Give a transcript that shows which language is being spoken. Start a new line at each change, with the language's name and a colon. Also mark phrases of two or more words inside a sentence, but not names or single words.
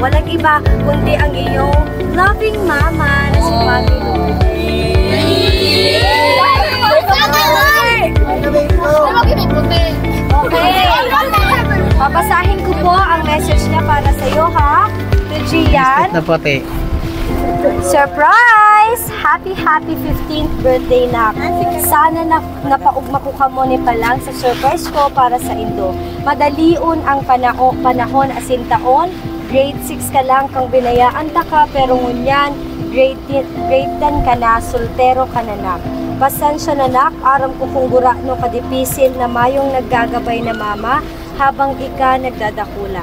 Filipino: Walang iba kundi ang iyong loving mama na si Mami Okay. Babasahin ko po ang message niya para sa iyo, ha? To Gian. Na puti.
English: Surprise! Happy 15th birthday na.
Bikol: Sana napaugma ko ka mo ni palang sa surprise ko para sa Indo. Madalion ang panahon asin taon. Grade 6 ka lang kang binayaan ta ka, pero ngunyan grade 10 ka na, soltero ka na na. Pasensya na nak, aram ko kung gura no kadipisil na mayong naggagabay na mama habang ika nagdadakula.